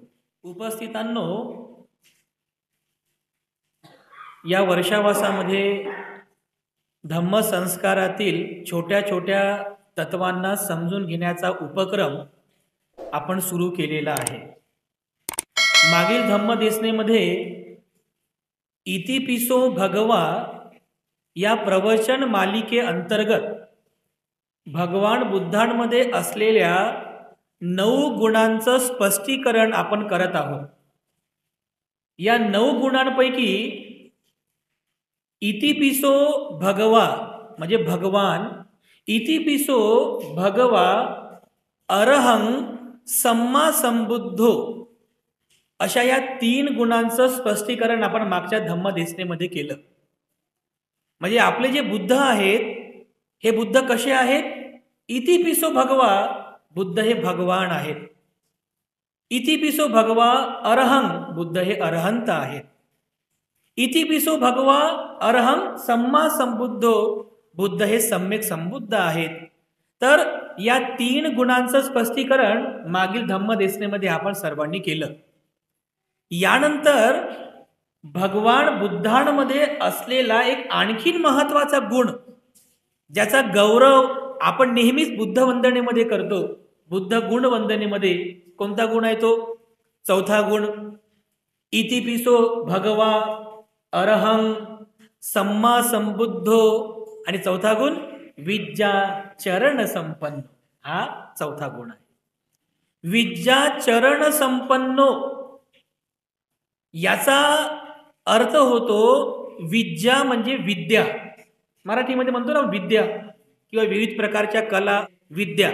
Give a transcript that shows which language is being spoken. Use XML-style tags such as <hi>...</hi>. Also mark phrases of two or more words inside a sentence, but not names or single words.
<mr>उपस्थितांनो, या वर्षावासामध्ये धम्मसंस्कारातील छोट्या छोट्या तत्वांना समजून घेण्याचा उपक्रम आपण सुरू केलेला आहे. मागील धम्मदेसनेमध्ये</mr> <pi>इतिपिसो भगवा</pi> <mr>या प्रवचन मालिके अंतर्गत भगवान बुद्धांमध्ये असलेल्या 9 गुणांचं स्पष्टीकरण आपण करत आहोत. या 9 गुणांपैकी</mr> <pi>इतिपिसो भगवा</pi> <mr>म्हणजे भगवान,</mr> <pi>इतिपिसो भगवा अरहं सम्मा संबुद्धो</pi> <mr>अशा या 3 गुणांचं स्पष्टीकरण आपण मागच्या धम्मदेसनेमध्ये केलं. म्हणजे आपले जे बुद्ध आहेत हे बुद्ध कसे आहेत?</mr> <pi>इतिपिसो भगवा,</pi> <mr>बुद्ध हे भगवान आहेत.</mr> <pi>इतिपिसो भगवा अरहं,</pi> <mr>बुद्ध हे अरहंत आहेत.</mr> <pi>इतिपिसो भगवा अरहं सम्मा संबुद्धो,</pi> <mr>बुद्ध हे सम्यक संबुद्ध आहेत. तर या 3 गुणांचं स्पष्टीकरण मागील धम्मदेसनेमध्ये आपण सर्वांनी केलं. यानंतर भगवान बुद्धांमध्ये असलेला एक आणखीन महत्वाचा गुण, ज्याचा गौरव आपण नेहमीच बुद्ध वंदनेमध्ये करतो. बुद्ध गुण वंदनेमध्ये कोणता गुण आहे तो? 4था गुण.</mr> <pi>इतिपिसो भगवा अरहं सम्मा संबुद्धो</pi> <mr>आणि 4था गुण</mr> <pi>विद्या चरण संपन्न.</pi> <mr>हा 4था गुण आहे.</mr> <pi>विद्या चरण संपन्नो</pi> <mr>याचा अर्थ होतो विद्या म्हणजे विद्या. मराठीमध्ये म्हणतो ना विद्या किंवा विविध प्रकारच्या कला विद्या.</mr>